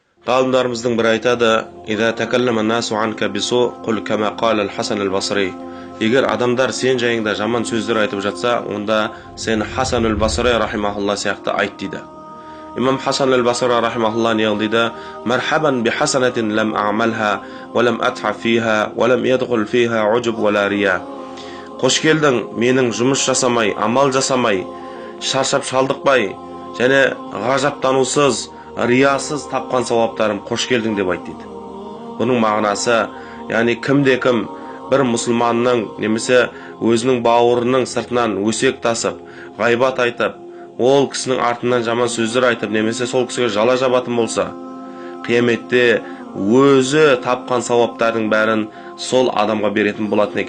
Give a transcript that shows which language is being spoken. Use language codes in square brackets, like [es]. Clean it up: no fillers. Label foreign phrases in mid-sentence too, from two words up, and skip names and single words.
[kk] Ғалымдарымыздың бір айтады: [ar] "إذا تكلم الناس عنك بسوء قل كما قال حسن البصري." [kk] Егер адамдар сен жайыңда жаман сөздер айтып жатса, онда сен Хасан аль-Басри рахимахулла сияқты айт дейді. Имам Хасан аль-Басри рахимахулла не дейді? [ar] "مرحبا بحسنات لم أعملها ولم أتعب فيها ولم يدخل فيها عجب ولا رياء." [kk] Қош келдің, менің жұмыс жасамай, амал жасамай, шаршап шалдықпай, және ғажаптанусыз, риясыз тапқан сауаптарым қош келдің деп айт дейді. Бұның мағынасы, яғни кім бір мұсылманның немесе өзінің бауырының сыртынан өсек тасып, ғайбат айтып, ол кісінің артынан жаман сөздер айтып, немесе сол кісіге жала жабатын болса, қияметте өзі тапқан сауаптардың бәрін сол адамға беретін болатын екен.